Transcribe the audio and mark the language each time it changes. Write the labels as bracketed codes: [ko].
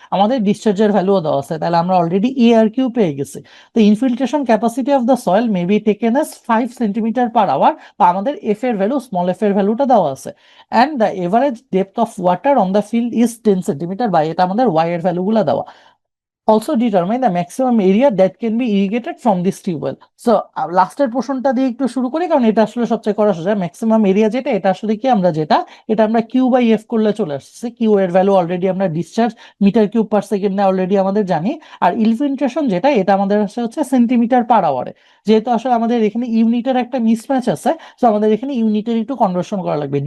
[bn] আমাদের ডিসচার্জের ভ্যালুও দেওয়া আছে, তাহলে আমরা অলরেডি এ আর কিউ পেয়ে গেছি। [en] তো infiltration capacity of the soil may be taken as 5 centimetre per hour, [bn] বা আমাদের এফ এর ভ্যালু, স্মল এফ এর ভ্যালুটা দেওয়া আছে। [en] and the average depth of water on the field is 10 centimetre, [bn] বা এটা আমাদের ওয়াই এর ভ্যালুগুলো দেওয়া। [en] Also determine the maximum area that can be irrigated from this tube well. [bn] So লাস্টের পোর্শনটা দিয়ে একটু শুরু করি, কারণ এটা আসলে সবচেয়ে করা সোজা। ম্যাক্সিমাম এরিয়া যেটা, এটা আসলে কি আমরা যেটা, এটা আমরা কিউ বাই এফ করলে চলে আসছে। কিউ এর ভ্যালু অলরেডি আমরা ডিসচার্জ মিটার কিউব পার সেকেন্ডে অলরেডি আমাদের জানি। আর ইনফিল্ট্রেশন যেটা, এটা আমাদের আসলে হচ্ছে সেন্টিমিটার/আওয়ারে। যেহেতু আসলে আমাদের এখানে ইউনিটের একটা মিসম্যাচ আছে, তো আমাদের এখানে ইউনিটের একটু কনভার্সন করা লাগবে।